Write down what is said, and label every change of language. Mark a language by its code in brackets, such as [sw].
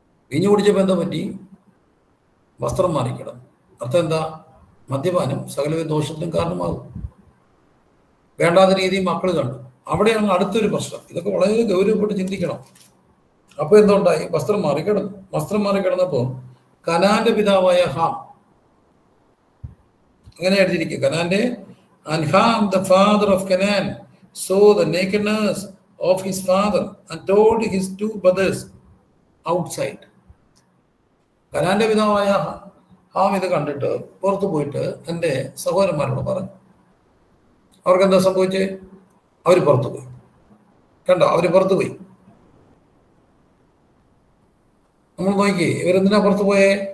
[ml] വീഞ്ഞു കുടിച്ചപ്പോൾ എന്താ പറ്റി? വസ്ത്രം മാറിക്കിടന്നു. അർത്ഥം എന്താ? മദ്യപാനം സകലവിധ ദോഷത്തിനും കാരണമാകും. വേണ്ടാത്ത രീതിയിൽ മക്കൾ കണ്ടു. അവിടെയാണ് അടുത്തൊരു പ്രശ്നം. ഇതൊക്കെ വളരെ ഗൗരവപ്പെട്ട് ചിന്തിക്കണം. അപ്പൊ എന്തുണ്ടായി? വസ്ത്രം മാറിക്കിടന്നു. വസ്ത്രം മാറിക്കിടന്നപ്പോൾ കനാന്റെ പിതാവായ ഹാം, അങ്ങനെ എഴുതിയിരിക്കുക, കനാന്റെ [en] and Ham the father of Canaan saw the nakedness of his father and told his two brothers outside. [ml] കനാന്റെ പിതാവായ ഹാം ഇത് കണ്ടിട്ട് പുറത്തു പോയിട്ട് എൻ്റെ സഹോദരന്മാരോട് പറഞ്ഞു. അവർക്ക് എന്താ സംഭവിച്ചേ? അവർ പുറത്തു പോയി. കണ്ടോ, അവര് പുറത്തു പോയി. നമ്മൾ നോക്കി, ഇവരെന്തിനാ പുറത്തു പോയേ?